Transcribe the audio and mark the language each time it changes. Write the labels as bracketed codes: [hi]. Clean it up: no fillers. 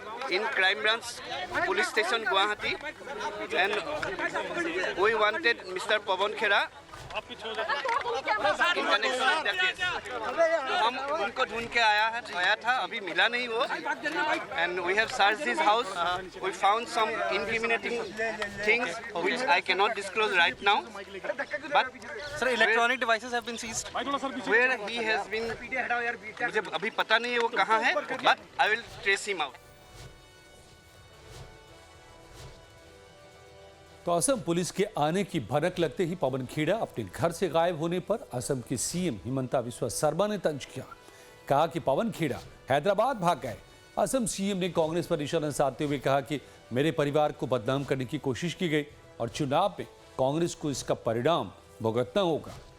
[en] In crime branch police station Guwahati, and we wanted Mr. Pawan Khera in connection with that case. [hi] तो हम उनको ढूंढ के आया था, अभी मिला नहीं वो, [en] and we have searched his house. We found some incriminating things which I cannot disclose right now. But sir, electronic devices have been seized. Where he has been, [hi] मुझे अभी पता नहीं है वो कहाँ है, [en] but I will trace him out. [hi] तो Assam police के आने की भनक लगते ही पवन खेड़ा अपने घर से गायब होने पर असम के सीएम हिमंता बिस्वा शर्मा ने तंज किया। कहा कि पवन खेड़ा हैदराबाद भाग गए। असम सीएम ने कांग्रेस पर निशाना साधते हुए कहा कि मेरे परिवार को बदनाम करने की कोशिश की गई और चुनाव में कांग्रेस को इसका परिणाम भुगतना होगा।